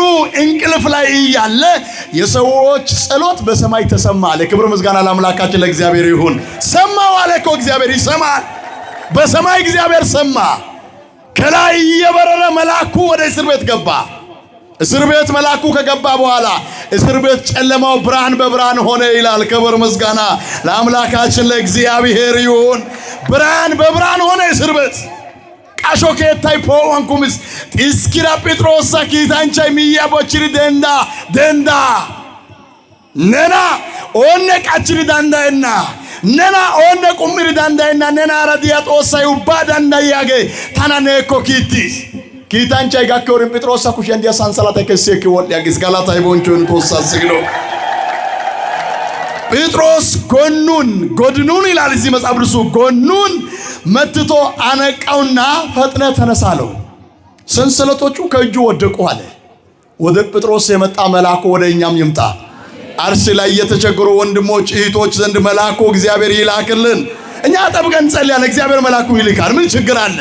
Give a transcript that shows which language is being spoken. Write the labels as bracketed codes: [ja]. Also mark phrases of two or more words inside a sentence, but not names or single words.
[am] እንቅልፍ ላይ ያለ የሰዎች ጸሎት በሰማይ ተሰማ አለ። ክብር ምስጋና ለአምላካችን ለእግዚአብሔር ይሁን። ሰማው አለ እኮ እግዚአብሔር ይሰማል። በሰማይ እግዚአብሔር ሰማ። ከላይ እየበረረ መልአኩ ወደ እስር ቤት ገባ። እስር ቤት መልአኩ ከገባ በኋላ እስር ቤት ጨለማው ብርሃን በብርሃን ሆነ ይላል። ክብር ምስጋና ለአምላካችን ለእግዚአብሔር ይሁን። ብርሃን በብርሃን ሆነ እስር ቤት [wal] ቃሾኬታይ ፖዋንኩምስ ጥስኪራ ጴጥሮስ ኪታንቻይ ሚያቦችሪ ደንዳ ነና ኦነ ቃችሪ ዳንዳይና ነና ኦነ ቁምሪ ዳንዳይና ነና አራዲያ ጦሳይ ኡባ ዳንዳያገ ታናኔኮ ኪቲስ ኪታንቻይ ጋከወርን ጴጥሮስ ኩሽ እንዲያ ሳንሰላታ ከሰክ ወልያግስ ጋላታ ይቦንቾን ተወሳስግሎ [am] ጴጥሮስ ጎድኑን ይላል እዚህ መጽሐፍ ቅዱስ ጎድኑን መትቶ አነቃውና ፈጥነ ተነሳለው። ሰንሰለቶቹ ከእጁ ወደቁ አለ። ወደ ጴጥሮስ የመጣ መልአኩ ወደ እኛም ይምጣ። አርሲ ላይ የተቸገሩ ወንድሞች እህቶች ዘንድ መልአኩ እግዚአብሔር ይላክልን። እኛ አጠብቀን ጸልያለን፣ እግዚአብሔር መልአኩ ይልካል። ምን ችግር አለ?